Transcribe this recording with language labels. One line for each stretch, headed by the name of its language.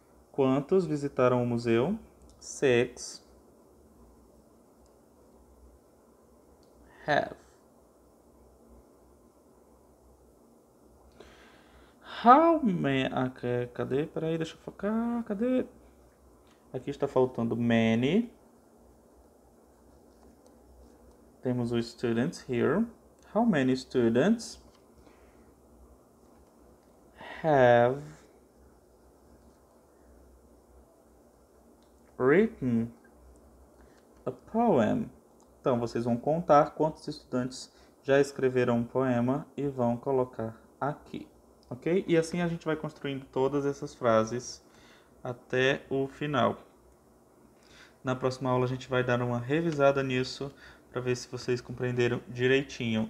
Portuguese: Quantos visitaram o museu? 6
English: have. How many...
Portuguese: cadê? Peraí, deixa eu focar. Cadê? Aqui está faltando
English: many.
Portuguese: Temos os
English: students here. How many students have written a poem?
Portuguese: Então, vocês vão contar quantos estudantes já escreveram um poema e vão colocar aqui, ok? E assim a gente vai construindo todas essas frases até o final. Na próxima aula a gente vai dar uma revisada nisso para ver se vocês compreenderam direitinho.